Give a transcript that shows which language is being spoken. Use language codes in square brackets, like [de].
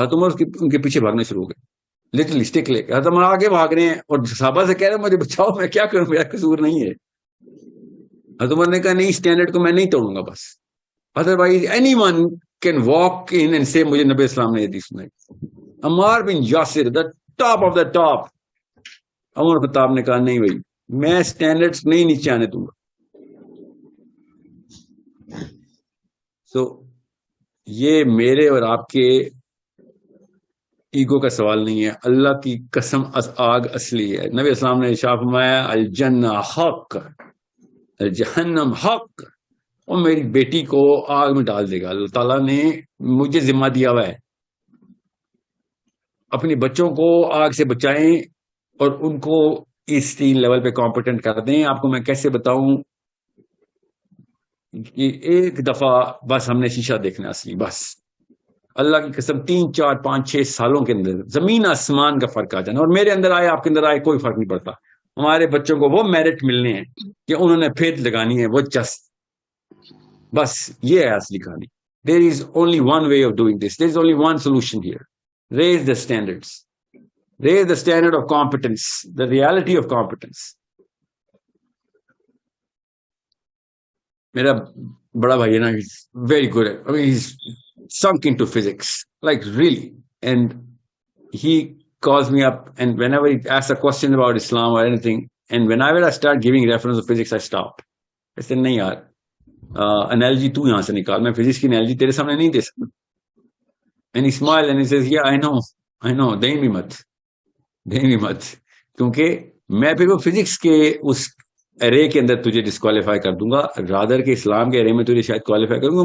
[ur] حضرت عمر ان کے پیچھے بھاگنا شروع ہو گئے, [en] little stick [ur] لے کے. حضرت عمر آگے بھاگ رہے ہیں اور صحابہ سے کہہ رہے ہیں مجھے بچاؤ, میں کیا کروں, میرا قصور نہیں ہے. حضرت عمر نے کہا نہیں اسٹینڈرڈ کو میں نہیں توڑوں گا بس. حضرت بھائی [en] anyone can walk in and [ur] سے مجھے نبی اسلام نے حدیث سنائی. عمار بن Yasir the [en] Top of the top. [ur] عمر خطاب نے کہا نہیں بھائی میں اسٹینڈرڈز نہیں نیچے آنے دوں گا. سو یہ میرے اور آپ کے ایگو کا سوال نہیں ہے, اللہ کی قسم آگ اصلی ہے. نبی اسلام نے ارشاد فرمایا الجنہ حق الجہنم حق, اور میری بیٹی کو آگ میں ڈال دے گا. اللہ تعالیٰ نے مجھے ذمہ دیا ہوا ہے اپنی بچوں کو آگ سے بچائیں اور ان کو اس 3 لیول پہ کمپیٹنٹ کر دیں. آپ کو میں کیسے بتاؤں کہ ایک دفعہ بس ہم نے شیشہ دیکھنا اصلی, بس اللہ کی قسم 3 4 5 6 سالوں کے اندر زمین آسمان کا فرق آ جانا. اور میرے اندر آئے آپ کے اندر آئے کوئی فرق نہیں پڑتا. ہمارے بچوں کو وہ میرٹ ملنے ہیں کہ انہوں نے پھر لگانی ہے وہ چست. بس یہ ہے اصلی کہانی. [en] There is only one way of doing this. There is only one solution here. Raise the standards. Raise the standard of competence, the reality of competence. [ur] میرا بڑا بھائی ہے نا, [en] he's very good at, I mean, he's sunk into physics, like really. And he calls me up, and whenever he asks a question about Islam or anything, and whenever I start giving reference to physics, I stop. I say, [ur] نہیں یار, analogy تو یہاں سے نکال, میں physics کی analogy تیرے سامنے نہیں دے سکتا. [en] And he smiled and he says, yeah, I know, [ur] دیں بھی مت, کیونکہ میں پھر وہ فزکس کے اس ارے کے اندر تجھے ڈسکوالیفائی کر دوں گا, رادر کے اسلام کے ارے میں تجھے شاید کوالیفائی کروں گا.